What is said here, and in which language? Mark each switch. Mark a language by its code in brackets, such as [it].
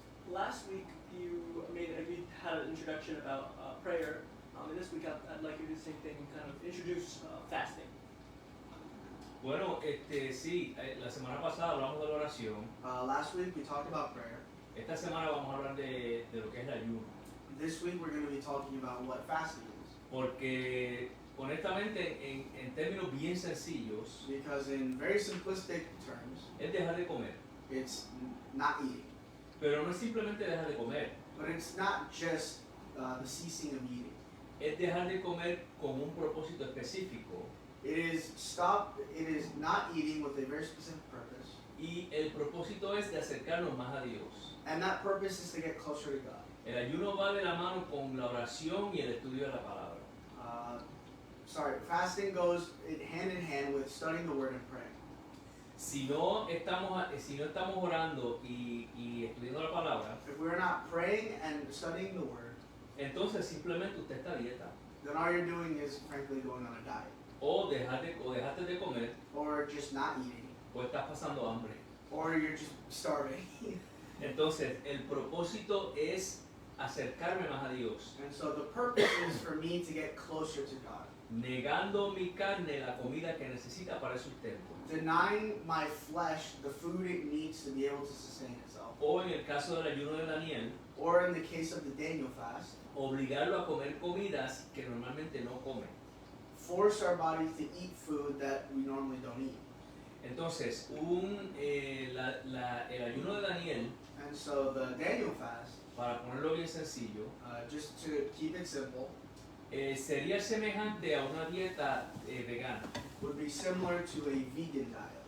[en] last week you had an introduction about prayer, and this week I'd like you to do the same thing and kind of introduce fasting. [es] Bueno, sí, la semana pasada hablamos de la oración. [en] Last week we talked about prayer. [es] Esta semana vamos a hablar de lo que es el ayuno. [en] This week we're going to be talking about what fasting is. [es] Porque, honestamente, en términos bien sencillos, [en] Because in very simplistic terms, [es] es dejar de comer. [en] it's not eating. [es] Pero no es simplemente dejar de comer, [en] But it's not just the ceasing of eating. [es] es dejar de comer con un propósito específico. [en] It is not eating with a very specific purpose. [es] Y el propósito es de acercarnos más a Dios. [en] And that purpose is to get closer to God. [es] El ayuno va de la mano con la oración y el estudio de la palabra. [en] Fasting goes hand in hand with studying the Word and praying. [es] Si no estamos orando y estudiando la palabra, [en] If we're not praying and studying the Word, [es] entonces simplemente usted está a dieta. [en] then all you're doing is frankly going on a diet. [es] O dejaste de comer, [en] Or just not eating. [es] o estás pasando hambre. [en] Or you're just starving. [es] Entonces, el propósito es acercarme más a Dios, [en] And so the purpose is for me to get closer to God. [es] negando mi carne la comida que necesita para el sustento. [en] Denying my flesh the food it needs to be able to sustain itself. [es] O en el caso del ayuno de Daniel, [en] Or in the case of the Daniel fast, [es] obligarlo a comer comidas que normalmente no come. [en] force our bodies to eat food that we normally don't eat. [es] Entonces, el ayuno de Daniel, [en] And so the Daniel fast, [es] para ponerlo bien sencillo, [en] just to keep it simple, [es] sería semejante a una dieta vegana, [en] would be similar to a vegan diet,